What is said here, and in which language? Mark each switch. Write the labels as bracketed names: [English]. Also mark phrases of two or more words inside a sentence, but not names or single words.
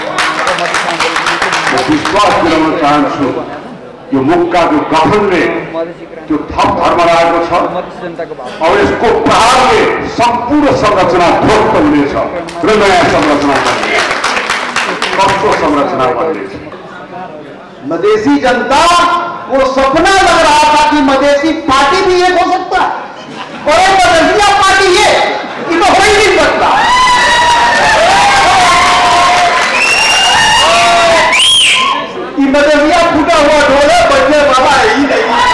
[Nepali] म विश्वास दिलाउन चाहन्छु यो मुक्काको गठनले त्यो थप धर्मराजको छ। अब यसको प्रहारले सम्पूर्ण संरचना ध्वस्त हुनेछ र नयाँ संरचना बन्नेछ। कस्तो संरचना बन्नेछ? [Hindi] मधेसी जनता को सपना लग रहा था कि मधेसी पार्टी भी एक हो सकता है, और मधेसिया पार्टी ये तो हो ही नहीं सकता। मधेसिया फूटा हुआ ढोले बजने वाला ही नहीं।